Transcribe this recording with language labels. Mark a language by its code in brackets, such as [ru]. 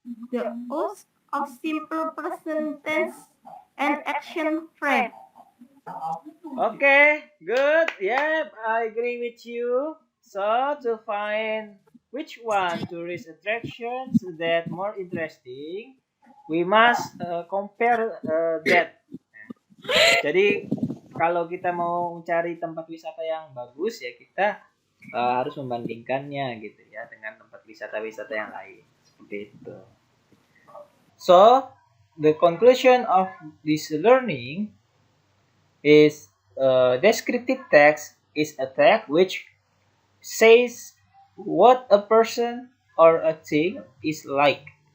[en] The use of simple present tense and action verb. Okay, good. Yep, I agree with you. So, to find which one tourist attractions that more interesting, we must compare that. [id] Jadi, kalau kita mau mencari tempat wisata yang bagus, ya kita harus membandingkannya gitu ya dengan tempat wisata-wisata yang lain. Seperti itu. [en] So, the conclusion of this learning is descriptive text is a text which says what a person or a thing is like.